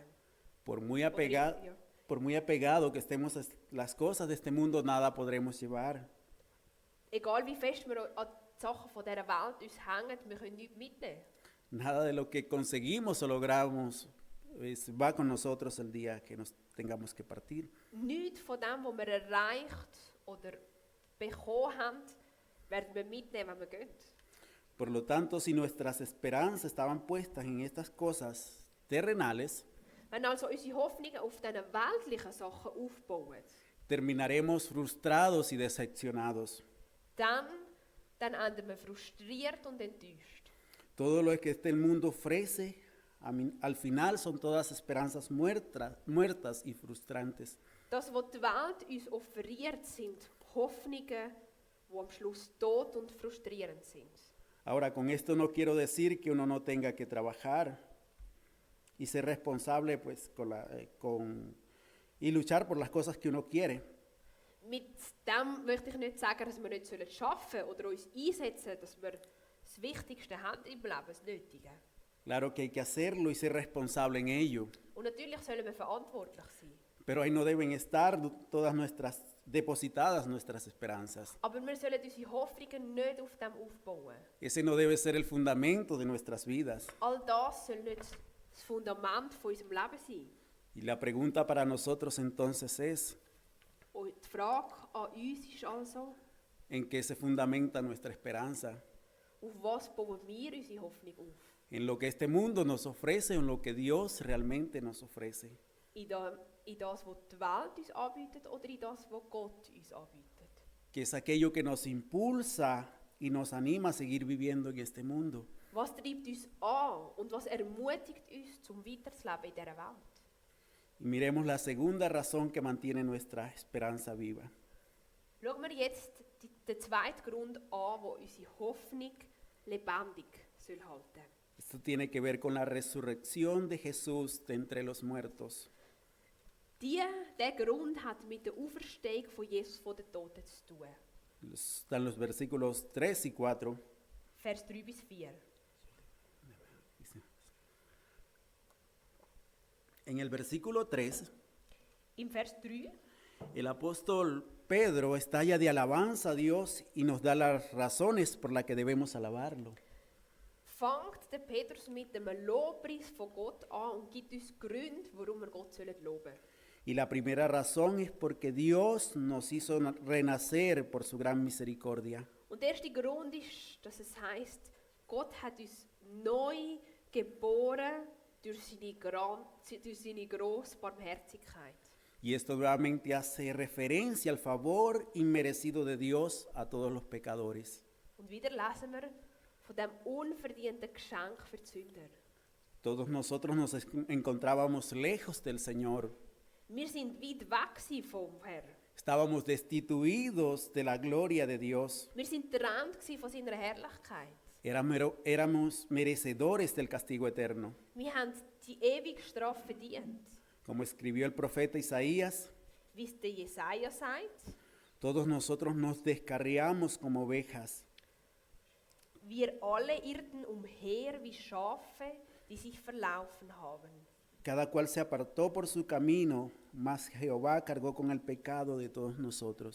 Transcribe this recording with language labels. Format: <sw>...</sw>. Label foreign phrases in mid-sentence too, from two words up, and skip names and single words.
<es>Por muy apegado que estemos a las cosas de este mundo, nada podremos llevar.</es> <de>Egal wie fest wir an die Sachen von dieser Welt uns hängen, wir können nichts mitnehmen.</de> <es>Nada de lo que conseguimos o logramos va con nosotros el día que nos tengamos que partir.</es> <de>Nichts von dem, was wir erreicht oder bekommen haben, werden wir mitnehmen, wenn wir gehen.</de> <es>Por lo tanto, si nuestras esperanzas estaban puestas en estas cosas terrenales,</es> <de>Wenn also unsere Hoffnungen auf diesen weltlichen Sachen aufbauen,</de> <es>terminaremos frustrados y decepcionados.</es> <de>dann enden wir frustriert und enttäuscht.</de> <es>Todo lo que este mundo ofrece, al final son todas esperanzas muertas y frustrantes.</es> <de>Das, was die Welt uns offeriert, sind Hoffnungen, die am Schluss tot und frustrierend sind.</de> <es>Ahora, con esto no quiero decir que uno no tenga que trabajar y ser responsable pues, y luchar por las cosas que uno quiere.</es> <de>Mit dem möchte ich nicht sagen, dass wir nicht arbeiten sollen oder uns einsetzen, dass wir das Wichtigste haben im Leben, das Nötige.</de> <es>Claro que hay que hacerlo y ser responsable en ello,</es> <de>Und natürlich sollen wir verantwortlich sein.</de> <es>pero ahí no deben estar todas depositadas nuestras esperanzas.</es> <de>Aber wir sollen unsere Hoffnungen nicht auf dem aufbauen.</de> <es>Ese no debe ser el fundamento de nuestras vidas.</es> <de>All das soll nicht das Fundament von unserem Leben sein.</de> <es>Y la pregunta para nosotros entonces es,</es> <de>Und die Frage an uns ist also,</de> <es>¿en qué se fundamenta nuestra esperanza?</es> <de>auf was bauen wir unsere Hoffnung auf?</de> <es>¿En lo que este mundo nos ofrece o en lo que Dios realmente nos ofrece?</es> <de>In das, was die Welt uns anbietet oder in das, was Gott uns anbietet?</de> <es>Que es aquello que nos impulsa y nos anima a seguir viviendo en este mundo.</es> <de>Was treibt uns an und was ermutigt uns, zum Weiterzuleben in dieser Welt?</de> <es>Y miremos la segunda razón que mantiene nuestra esperanza viva.</es> <de>Schauen wir jetzt den zweiten Grund an, der unsere Hoffnung lebendig soll halten.</de> <es>Esto tiene que ver con la resurrección de Jesús de entre los muertos.</es> <de>Der Grund hat mit der Auferstehung von Jesus von den Toten zu tun.</de> <es>Están los versículos 3 y 4.</es> <de>Vers 3 bis 4.</de> <es>En el versículo 3,</es> <de>Im Vers 3</de> <es>el apóstol Pedro estalla de alabanza a Dios y nos da las razones por las que debemos alabarlo.</es> <de>fängt der Petrus mit dem Lobpreis von Gott an und gibt uns Gründe, warum wir Gott sollen loben.</de> <es>Y la primera razón es porque Dios nos hizo renacer por su gran misericordia.</es> <de>Und der erste Grund ist, dass es heißt, Gott hat uns neu geboren durch seine grosse Barmherzigkeit.</de> <es>Y esto nuevamente hace referencia al favor inmerecido de Dios a todos los pecadores.</es> <de>Und wieder lesen wir von dem unverdienten Geschenk für die Sünder.</de> <es>Todos nosotros nos encontrábamos lejos del Señor.</es> <de>Wir sind weit weg gewesen vom Herrn.</de> <es>Estábamos destituidos de la gloria de Dios.</es> <de>Wir sind getrennt gewesen von seiner Herrlichkeit.</de> <es>Éramos merecedores del castigo eterno.</es> <de>Wir haben die ewige Strafe verdient.</de> <es>Como escribió el profeta Isaías,</es> <de>Wie es der Jesaja sagt,</de> <es>todos nosotros nos descarriamos como ovejas.</es> <de>wir alle irrten umher wie Schafe, die sich verlaufen haben.</de> <es>Cada cual se apartó por su camino, mas Jehová cargó con el pecado de todos nosotros.</es>